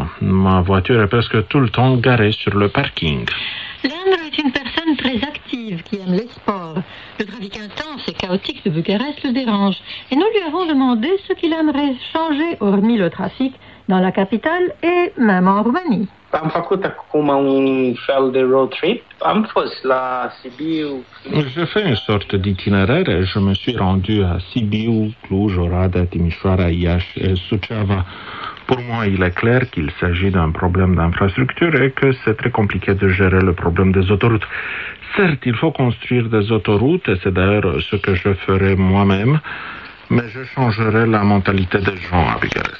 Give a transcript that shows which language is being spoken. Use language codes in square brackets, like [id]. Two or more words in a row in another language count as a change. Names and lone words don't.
[fr] Ma voiture est presque tout le temps garée sur le parking. Leandro est une personne très active qui aime les sports. Le trafic intense et chaotique de Bucarest le dérange. Et nous lui avons demandé ce qu'il aimerait changer, hormis le trafic, dans la capitale et même en Roumanie. [ro] Am făcut acum un fel de [en] road trip. [ro] Am fost la Sibiu. [fr] J'ai fait une sorte d'itinéraire et je me suis rendu à Sibiu, Cluj, Oradea, Timișoara, Iași et Suceava. Pour moi, il est clair qu'il s'agit d'un problème d'infrastructure et que c'est très compliqué de gérer le problème des autoroutes. Certes, il faut construire des autoroutes et c'est d'ailleurs ce que je ferai moi-même, mais je changerai la mentalité des gens à Bucarest.